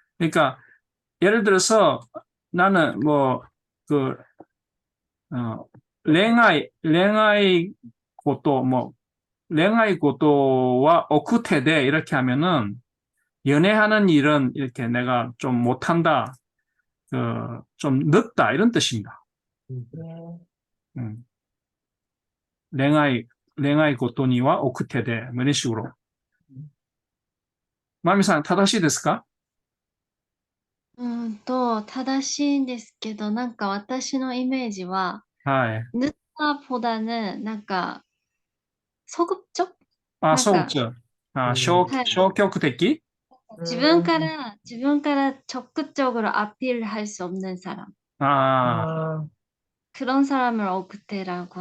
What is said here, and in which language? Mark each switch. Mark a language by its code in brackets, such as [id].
[ko] 그러니까 예를 들어서 나는 뭐 그 랭아이 고또 뭐 [ja] 랭아이 고또와 오쿠테데 [ko] 이렇게 하면은 연애하는 일은 이렇게 내가 좀 못한다, 좀 늦다 이런 뜻입니다. [ja] 랭아이 고토니와 오쿠테데 [ko] 뭐 이런 식으로. [ja] 마미상 타다시 ですか? 正しいんですけど、なんか私のイメージは、 [ko] 아, 늦다보다는 [ja] なんか [ko] 소극적? 아, 그러니까- 소극적. 아, [ja] 消極的? 自分から [ko] 적극적으로 아필할 수 없는 사람. 아, 그런 사람을 오크테라고